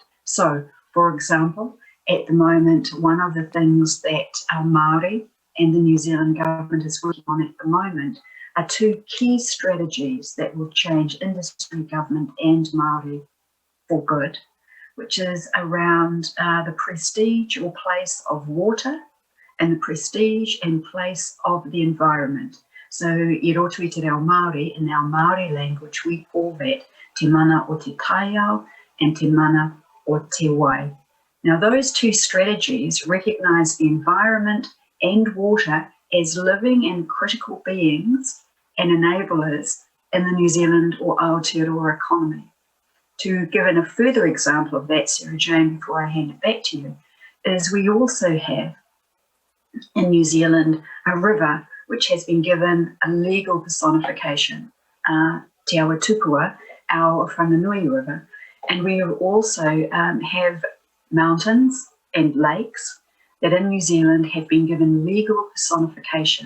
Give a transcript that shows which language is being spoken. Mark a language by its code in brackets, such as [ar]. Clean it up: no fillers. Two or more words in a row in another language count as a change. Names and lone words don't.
[en] So, for example, at the moment, one of the things that Māori and the New Zealand government is working on at the moment are two key strategies that will change industry, government and Māori for good, which is around the prestige or place of water and the prestige and place of the environment. So, [mi] i roto i te reo Māori, [en] in our Māori language, we call that [mi] te mana o te Pūtaiao [en] and [mi] te mana o te wai. [en] Now, those two strategies recognise the environment and water as living and critical beings and enablers in the New Zealand or Aotearoa economy. To give a further example of that, SarahJane, before I hand it back to you, is we also have in New Zealand a river which has been given a legal personification, Te Awatupua, our Whanganui River, and we also have mountains and lakes that in New Zealand have been given legal personification.